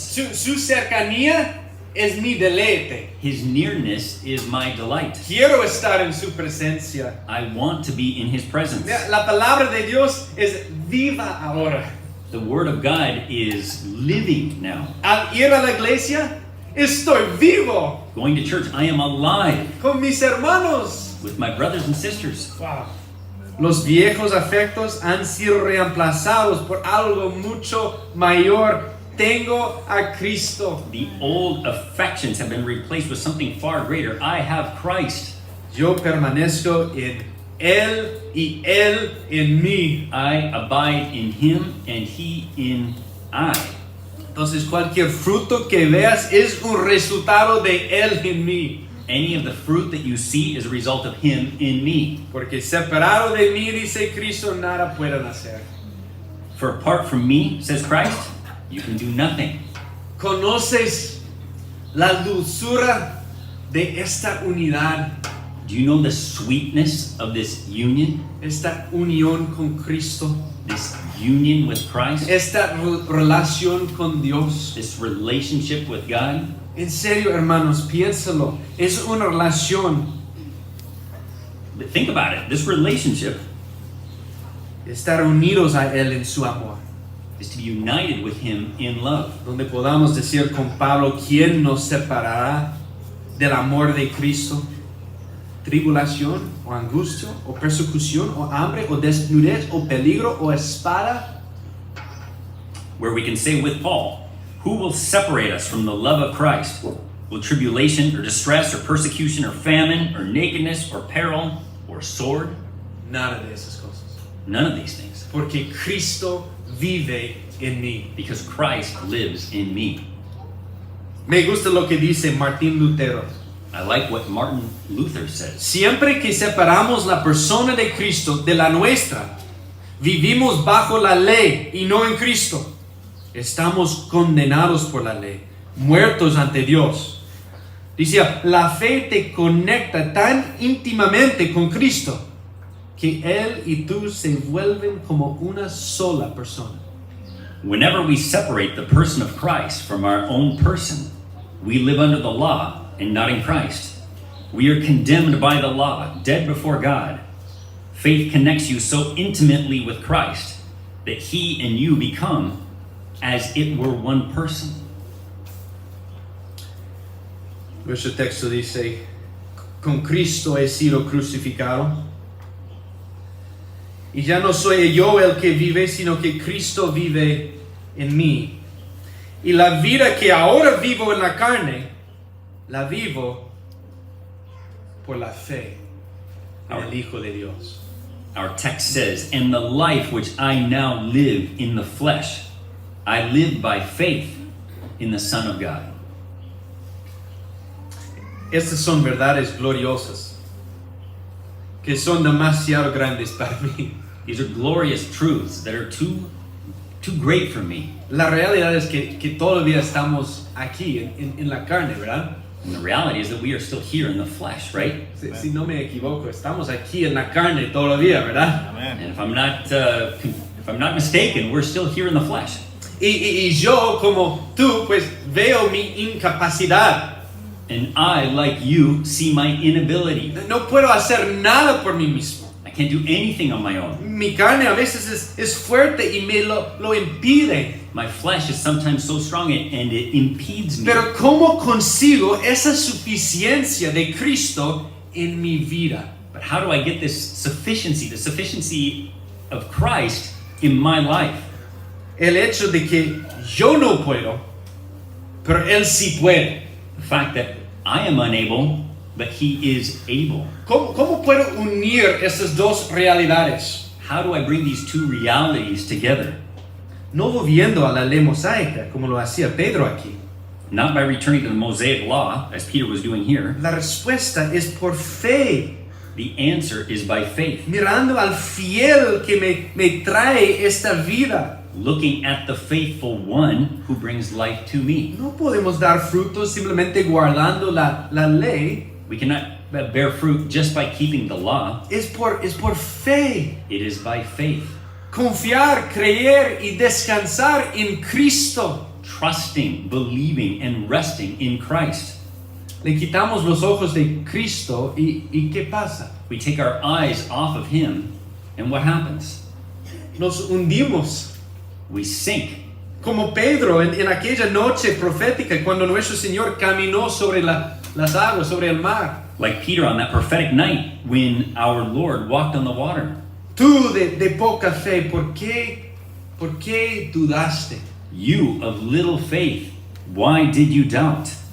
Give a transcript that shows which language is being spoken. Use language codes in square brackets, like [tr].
[es] Su cercanía es mi deleite. [en] His nearness is my delight. [es] Quiero estar en su presencia. [en] I want to be in His presence. [es] La palabra de Dios es viva ahora. [en] The Word of God is living now. [es] Al ir a la iglesia, estoy vivo [en] Going to church, I am alive [es] con mis hermanos. [en] with my brothers and sisters. Wow. [es] Los viejos afectos han sido reemplazados por algo mucho mayor. Tengo a Cristo. [en] The old affections have been replaced with something far greater. I have Christ. [es] Yo permanezco en Él y Él en mí. [en] I abide in Him and He in I. [es] Entonces cualquier fruto que veas es un resultado de Él en mí. [en] Any of the fruit that you see is a result of Him in me. [es] Porque separado de mí, dice Cristo, nada pueden hacer. [en] For apart from me, says Christ, you can do nothing. [es] ¿Conoces la dulzura de esta unidad? [en] Do you know the sweetness of this union? [es] Esta unión con Cristo. [en] This union with Christ? [es] Esta relación con Dios. [en] This relationship with God? [es] En serio, hermanos, piénsalo. Es una relación. [en] But think about it. This relationship [es] Estar unidos a Él en su amor. [en] is to be united with Him in love. [es] Donde podamos decir con Pablo, ¿quién nos separará del amor de Cristo? ¿Tribulación o angustia o persecución o hambre o desnudez o peligro o espada? [en] Where we can say with Paul, who will separate us from the love of Christ? Will tribulation or distress or persecution or famine or nakedness or peril or sword? [es] Nada de esas cosas. [en] None of these things. [es] Porque Cristo vive en mí. [en] Because Christ lives in me. [es] Me gusta lo que dice Martín Lutero. [en] I like what Martin Luther says. [es] Siempre que separamos la persona de Cristo de la nuestra, vivimos bajo la ley y no en Cristo. Estamos condenados por la ley, muertos ante Dios. Decía, la fe te conecta tan íntimamente con Cristo que Él y tú se vuelven como una sola persona. [en] Whenever we separate the person of Christ from our own person, we live under the law and not in Christ. We are condemned by the law, dead before God. Faith connects you so intimately with Christ that He and you become as it were one person. [es] Nuestro texto dice, con Cristo he sido crucificado. Y ya no soy yo el que vive, sino que Cristo vive en mí. Y la vida que ahora vivo en la carne, la vivo por la fe en el Hijo de Dios. [en] Our text says, "And the life which I now live in the flesh, I live by faith in the Son of God." [es] Estas son verdades gloriosas que son demasiado grandes para mí. [en] These are glorious truths that are too great for me. [es] La realidad es que todavía estamos aquí en la carne, ¿verdad? [en] And the reality is that we are still here in the flesh, right? [es] Si no me equivoco, estamos aquí en la carne todavía, ¿verdad? [en] And if I'm not mistaken, we're still here in the flesh. [es] Y yo, como tú, pues veo mi incapacidad. [en] And I, like you, see my inability. [es] No puedo hacer nada por mí mismo. [en] I can't do anything on my own. [es] Mi carne a veces es fuerte y me lo impide. [en] My flesh is sometimes so strong and it impedes me. [es] Pero ¿cómo consigo esa suficiencia de Cristo en mi vida? [en] But how do I get this sufficiency, the sufficiency of Christ in my life. [es] El hecho de que yo no puedo, pero Él sí puede. [en] The fact that I am unable, but He is able. [es] ¿Cómo puedo unir estas dos realidades? [en] How do I bring these two realities together? [es] No volviendo a la ley mosaica, como lo hacía Pedro aquí. [en] Not by returning to the Mosaic law, as Peter was doing here. [es] La respuesta es por fe, [en] The answer is by faith, [es] mirando al fiel que me trae esta vida. [en] looking at the faithful one who brings life to me. [es] No podemos dar frutos simplemente guardando la ley. [en] We cannot bear fruit just by keeping the law. [es] Es por fe. [en] It is by faith, [es] Confiar, creer y descansar en Cristo. [en] trusting, believing, and resting in Christ. [es] Le quitamos los ojos de Cristo y ¿qué pasa? [en] We take our eyes off of Him, and what happens? [es] Nos hundimos. [en] We sink. [es] Como Pedro en aquella noche profética cuando nuestro Señor caminó sobre las aguas, sobre el mar. [en] Like Peter on that prophetic night when our Lord walked on the water. [es] Tú de poca fe, ¿por qué dudaste? [en] You of little faith, why did you doubt?